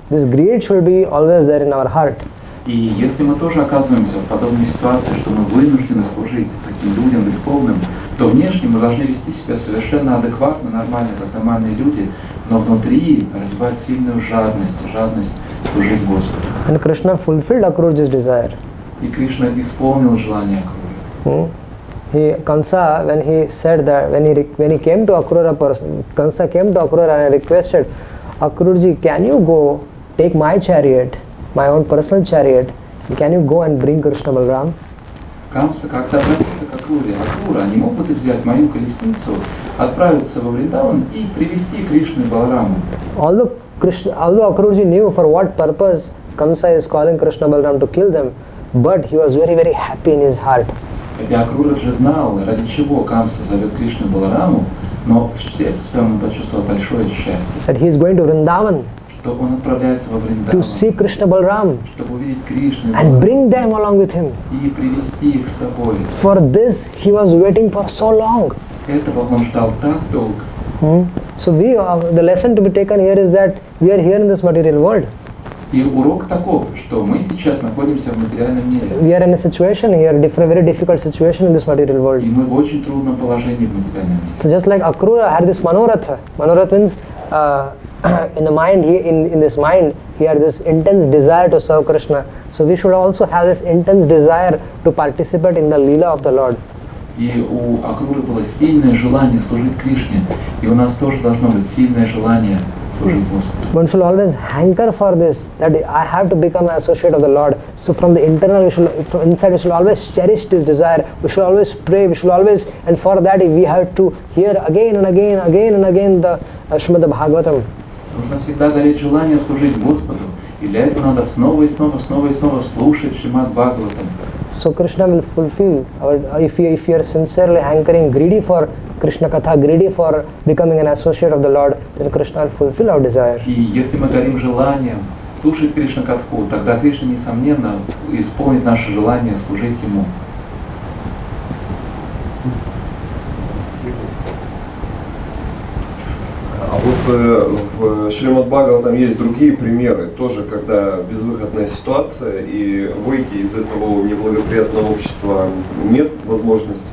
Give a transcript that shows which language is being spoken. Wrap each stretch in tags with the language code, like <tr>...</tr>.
<en>This greed should be always there in our heart.</en> <ru>И если мы тоже оказываемся в подобной ситуации, что мы вынуждены служить таким людям греховным, то внешне мы должны вести себя совершенно адекватно, нормально, как нормальные люди, но внутри развивать сильную жадность служить Господу.</ru> <en>And Krishna fulfilled Akrura's desire.</en> <ru>И Кришна исполнил желание Акруры.</ru> <en>Kansa, when he said that, when he came to Akrura, Kansa came to Akrura and requested, Akruraji, can you go take my chariot, my own personal chariot, can you go and bring Krishna Balaram?</en> <ru>Камса как-то обратился к Акруре. Акрура, не мог бы ты взять мою колесницу, отправиться во Вриндаван и привести Кришну и Балараму?</ru> <en>Although Akruraji knew for what purpose Kamsa is calling Krishna Balaram to kill them, but he was very, very happy in his heart.</en> <ru>Хотя Акрура же знал, ради чего Камса зовет Кришну и Балараму, но в сердце своем он почувствовал большое счастье,</ru> <en>That he is going to Vrindavan</en> <ru>что он отправляется во</ru> <en>to</en> <ru>Вриндаван,</ru> <en>see Krishna Balaram</en> <ru>чтобы увидеть Кришну и</ru> <en>and bring them along with him.</en> <ru>и привести их с собой.</ru> <en>For this he was waiting for so long.</en> <ru>Этого он ждал так долго.</ru> <en>So the lesson to be taken here is that we are here in this material world.</en> <ru>И урок таков, что мы сейчас находимся в материальном мире.</ru> <en>We are in a situation here, very difficult situation in this material world.</en> <ru>И мы в очень трудном положении в материальном мире.</ru> <en>So just like Akrura had this manoratha. Manoratha means in the mind, in this mind, he had this intense desire to serve Krishna. So we should also have this intense desire to participate in the Leela of the Lord.</en> <ru>И у Акруры было сильное желание служить Кришне, и у нас тоже должно быть сильное желание служить Господу.</ru> <en>One should always hanker for this, that I have to become an associate of the Lord. So from the internal, from inside, we should always cherish this desire. We should always pray. We should always, and for that we have to hear again and again the Srimad Bhagavatam.</en> <ru>Нужно всегда гореть желание служить Господу, и для этого надо снова и снова слушать Шримад Бхагаватам.</ru> <en>So Krishna will fulfill if you are sincerely hankering, greedy for Krishna Katha, greedy for becoming an associate of the Lord, then Krishna will fulfill our desire.</en> <ru>И если мы горим желанием слушать Кришна Катху, тогда Кришна, несомненно, исполнит наше желание служить Ему. А вот В Шримад Бхагаватам есть другие примеры, тоже когда безвыходная ситуация, и выйти из этого неблагоприятного общества нет возможности.</ru>